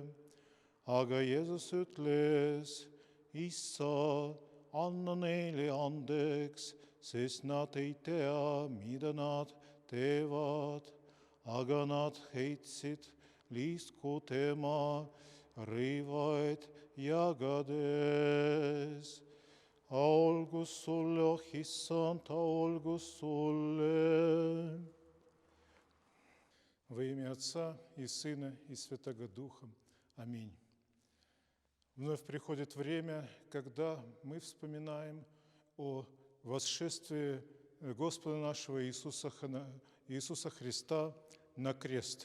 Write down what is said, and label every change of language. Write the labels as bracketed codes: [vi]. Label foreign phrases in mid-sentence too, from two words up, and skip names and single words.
[et] Aga Jeesus ütles, Isa, anna neile andeks, sest nad ei tea, mida nad teevad. Aga nad heitsid liisku tema rõivaid jagades. Olgu sulle, oh Issand, olgu sulle. [ru] Во имя Отца и Сына и Святого Духа. Аминь. Вновь приходит время, когда мы вспоминаем о восшествии Господа нашего Иисуса Христа на крест.